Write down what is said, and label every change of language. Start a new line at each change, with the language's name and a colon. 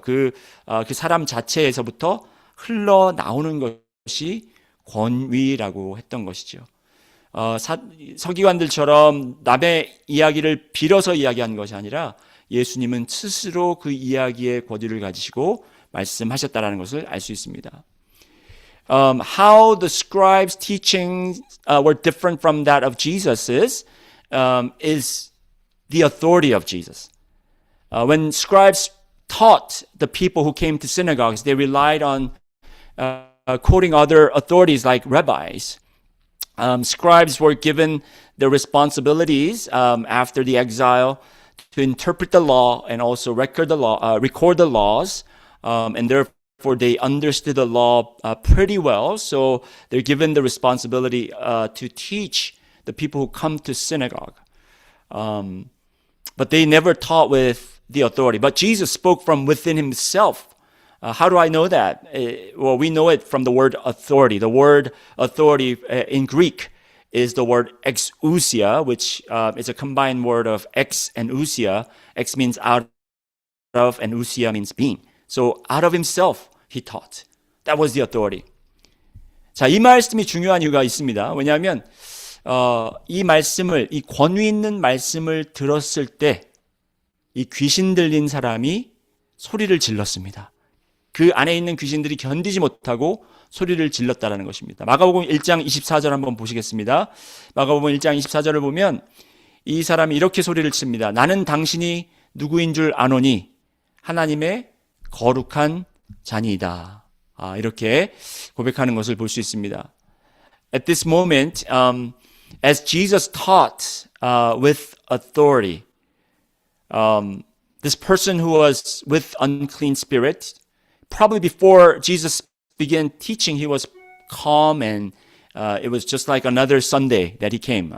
Korean: 그 사람 자체에서부터 흘러나오는 것이 권위라고 했던 것이죠. 서기관들처럼 남의 이야기를 빌어서 이야기한 것이 아니라 예수님은 스스로 그 이야기의 권위를 가지시고 말씀하셨다는 것을 알 수 있습니다.
English: How the scribes' teachings were different from that of Jesus is the authority of Jesus. When scribes taught the people who came to synagogues, they relied on quoting other authorities like rabbis. Scribes were given the responsibilities after the exile to interpret the law and also record the laws, and therefore they understood the law pretty well. So they're given the responsibility to teach the people who come to synagogue. But they never taught with the authority. But Jesus spoke from within himself. How do I know that? Well, we know it from the word authority. The word authority in Greek is the word exousia, which is a combined word of ex and ousia. Ex means out of, and ousia means being. So out of himself, he taught. That was the authority.
Korean: 자, 이 말씀이 중요한 이유가 있습니다. 왜냐하면 이 말씀을, 이 권위 있는 말씀을 들었을 때 이 귀신 들린 사람이 소리를 질렀습니다. 그 안에 있는 귀신들이 견디지 못하고 소리를 질렀다라는 것입니다. 마가복음 1장 24절 한번 보시겠습니다. 마가복음 1장 24절을 보면 이 사람이 이렇게 소리를 칩니다. 나는 당신이 누구인 줄 아노니 하나님의 거룩한 자니이다. 이렇게 고백하는 것을 볼 수 있습니다.
English: At this moment, as Jesus taught with authority, this person who was with unclean spirit, probably before Jesus began teaching, he was calm and it was just like another Sunday that he came.